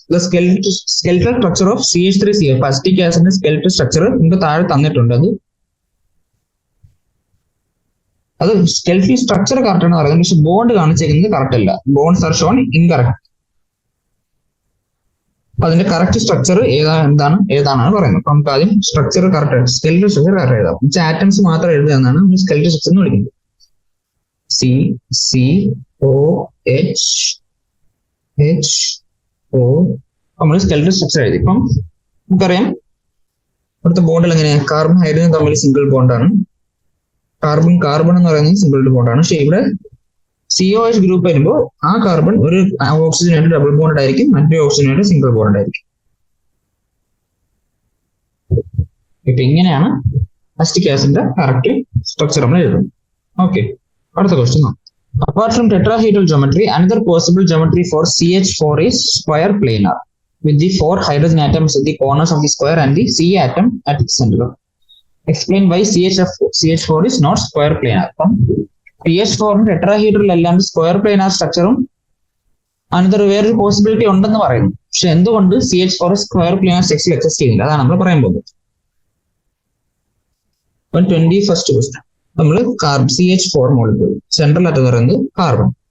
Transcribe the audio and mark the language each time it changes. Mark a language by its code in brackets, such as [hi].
[en] The skeletal structure of CH3CF acetic acid skeletal structure [ml] നമുക്ക് താഴെ തന്നിട്ടുണ്ട്. അത് സ്കെൽറ്റൽ സ്ട്രക്ചർ കറക്റ്റ് ആണ് പറയുന്നത്, പക്ഷെ ബോണ്ട് കാണിച്ചേക്കുന്നത് കറക്റ്റ് അല്ല. [en] Bonds are shown incorrect. [ml] അപ്പൊ അതിന്റെ കറക്റ്റ് സ്ട്രക്ചർ ഏതാണെന്നാണ് പറയുന്നത്. അപ്പൊ നമുക്ക് ആദ്യം structure correct skeletal structure correct എഴുതാം. ആറ്റംസ് മാത്രം എഴുതുക എന്നാണ് സ്കെൽറ്റൽ സ്ട്രക്ചർ എന്ന് വിളിക്കുന്നത്. COH എച്ച് ഒ നമ്മൾ സ്കെൽറ്റൽ സ്ട്രക്ചർ എഴുതി. ഇപ്പം നമുക്കറിയാം ഇവിടുത്തെ ബോണ്ടിൽ എങ്ങനെയാണ് കാർബൺ ഹൈഡ്രജൻ തമ്മിൽ സിംഗിൾ ബോണ്ടാണ്, കാർബൺ കാർബൺ എന്ന് പറയുന്നത് സിംഗിൾ ബോണ്ടാണ്. പക്ഷെ ഇവിടെ COH ഗ്രൂപ്പ് വരുമ്പോൾ ആ കാർബൺ ഒരു ഓക്സിജനായിട്ട് ഡബിൾ ബോണ്ട് ആയിരിക്കും, മറ്റൊരു ഓക്സിജനായിട്ട് സിംഗിൾ ബോണ്ട് ആയിരിക്കും. ഇപ്പൊ ഇങ്ങനെയാണ് അസിറ്റിക് ആസിഡിന്റെ കറക്റ്റ് സ്ട്രക്ചർ നമ്മൾ എഴുതുന്നത്. ഓക്കെ, അടുത്ത ക്വസ്റ്റ്യൻ നോക്കാം. [en] Apart from tetrahedral geometry, another possible geometry for CH4 is square planar with the 4 hydrogen atoms at the corners of the square and the C atom at its center. Explain why CH4 is not square planar. [ml] CH4 tetrahedral അല്ലാണ്ട് square planar സ്ട്രക്ചറും അനന്തര വേറൊരു possibility ഉണ്ടെന്ന് പറയുന്നു. പക്ഷെ എന്തുകൊണ്ട് CH4 square planar സ്ട്രക്ചറിൽ exist ചെയ്യുന്നില്ല, അതാണ് നമ്മൾ പറയാൻ പോകുന്നത്. 21st question. നമ്മൾ CH4 മോളിക്യൂൾ സെൻട്രൽ ആയിട്ട് പറയുന്നത് കാർബൺ.